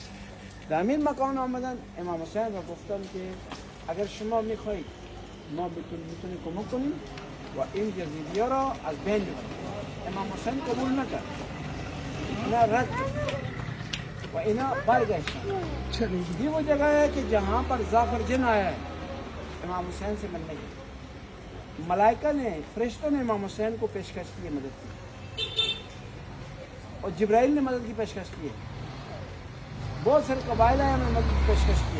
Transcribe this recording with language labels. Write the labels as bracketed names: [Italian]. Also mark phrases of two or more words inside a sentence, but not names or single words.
[Persian] در همین مکان آمدن امام حسین را گفتن که اگر شما میخواهید ما میتونیم کمک کنیم و این جزیره را از بین ببریم. امام حسین قبول نکرد, اینا رد و اینا برگشتن. [Urdu] یہ وہ جگہ ہے کہ جہاں پر زعفرجن آیا ہے امام حسین سے ملنے کی. ملائکہ نے, فرشتوں نے امام حسین کو پیشکش کی ہے مدد کی, اور جبرائیل نے مدد کی پیشکش کی ہے, بہت سارے قبائل آئے انہوں نے مدد کی پیشکش کی ہے.